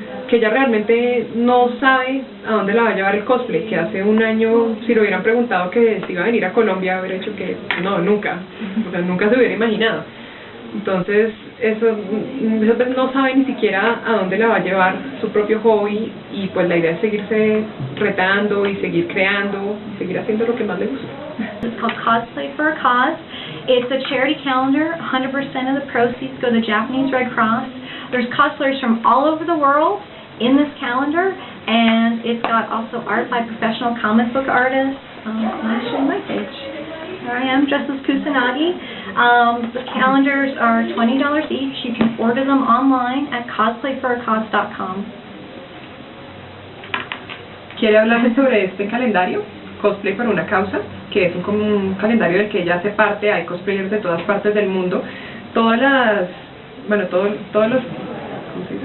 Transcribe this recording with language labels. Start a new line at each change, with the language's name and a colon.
Spanish: que ella realmente no sabe a dónde la va a llevar el cosplay, que hace un año, si le hubieran preguntado que si iba a venir a Colombia, hubiera dicho que no, nunca, o sea, nunca se hubiera imaginado. Entonces, eso no sabe ni siquiera a dónde la va a llevar su propio hobby, y pues la idea es seguirse retando y seguir creando, y seguir haciendo lo que más le gusta.
English: It's called Cosplay for a Cause. It's a charity calendar. 100% of the proceeds go to the Japanese Red Cross. There's cosplayers from all over the world in this calendar, and it's got also art by professional comic book artists. I'll show you my page. Here I am, dressed as Kusanagi. The calendars are $20 each. You can order them online at cosplayforacause.com.
Spanish: ¿Quiere hablarles sobre este calendario? Cosplay por una causa, que es como un calendario del que ella hace parte. Hay cosplayers de todas partes del mundo. Todas las, bueno, todos los, ¿cómo se dice?